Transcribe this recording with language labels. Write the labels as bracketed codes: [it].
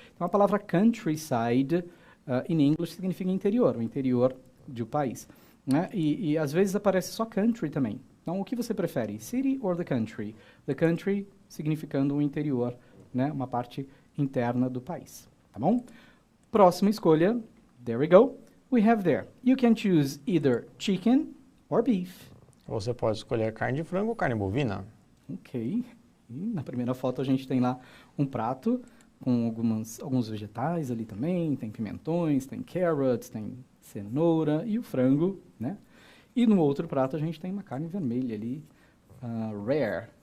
[pt] Então, a palavra countryside, em inglês, significa interior, o interior de um país. Né? E às vezes aparece só country também. Então, o que você prefere? [en] City or the country? The country [pt] significando o interior, né? Uma parte interna do país. Tá bom? Próxima escolha, [en] there we go. We have there. You can choose either chicken or beef. [pt] Você pode escolher carne de frango ou carne bovina. Ok. E na primeira foto a gente tem lá um prato com alguns vegetais ali também. Tem pimentões, tem carrots, tem cenoura e o frango, né? E no outro prato a gente tem uma carne vermelha ali, rare.